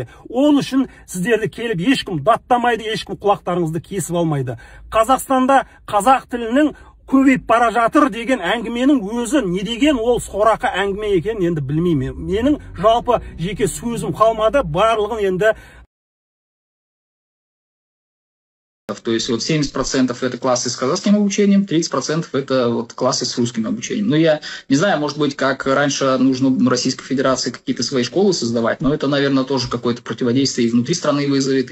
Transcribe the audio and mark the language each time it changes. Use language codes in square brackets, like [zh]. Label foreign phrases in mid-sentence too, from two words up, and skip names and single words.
[kk] Ол үшін сіздерді келіп ешкім даттамайды, ешкім құлақтарыңызды кесіп алмайды. Қазақстанда қазақ тілінің көбейіп бара жатыр деген әңгіменің өзі не деген ол сорақы әңгіме екен енді білмеймін. Менің жалпы жеке сөзім қалмады, барлығын енді. [ru] То есть вот 70% это классы с казахским обучением, 30% это вот классы с русским обучением. Ну, я не знаю, может быть, как раньше нужно Российской Федерации какие-то свои школы создавать, но это, наверное, тоже какое-то противодействие и внутри страны вызовет.